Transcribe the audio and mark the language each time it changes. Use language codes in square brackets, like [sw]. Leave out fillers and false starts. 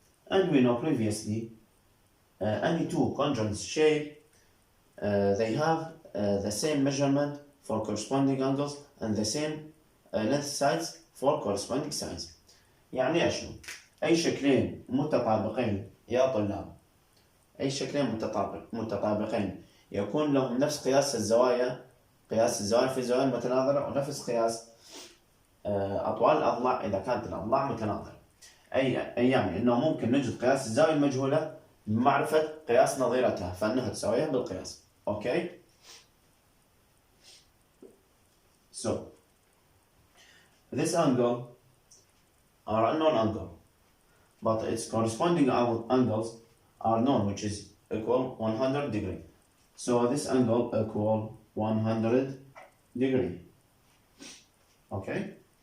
[en] And we know previously any 2 congruent shape they have the same measurement for corresponding angles and the same length size for corresponding size. [ar] يعني شنو؟ أي شكلين متطابقين يا طلاب، أي شكلين متطابقين يكون لهم نفس قياس الزوايا في الزوايا المتناظرة ونفس قياس أطوال الأضلاع إذا كانت الأضلاع متناظرة. يعني إنه ممكن نجد قياس الزاوية المجهولة بمعرفة قياس نظيرتها فإنها تساويها بالقياس. [en] Okay? So this angle are unknown angle, but its corresponding angles are known, which is equal 100 degree. So this angle equal 100 degree. Okay?